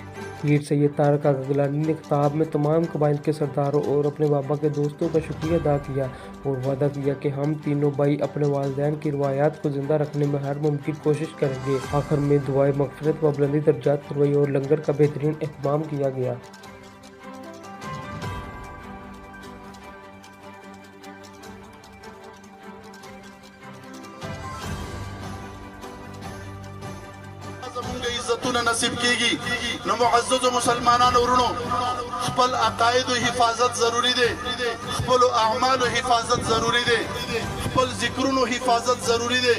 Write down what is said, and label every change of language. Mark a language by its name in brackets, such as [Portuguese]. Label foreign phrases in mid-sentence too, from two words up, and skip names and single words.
[Urdu] پیر سید طارق آقا گیلانی نے خطاب میں تمام قبائل کے سرداروں اور اپنے بابا کے دوستوں کا شکریہ ادا کیا اور وعدہ کیا کہ ہم تینوں بھائی اپنے والدین کی روایات کو زندہ رکھنے میں ہر ممکن کوشش کریں گے۔ آخر میں دعائے مغفرت و بلندی درجات کروائی اور لنگر کا بہترین اہتمام کیا گیا۔ [Pashto] عزتونه نصیب کیږي نو معززو مسلمانانو ورونو خپل عقاید حفاظت ضروری دی، خپل اعمال حفاظت ضروری دی، خپل ذکرونو حفاظت ضروری دی۔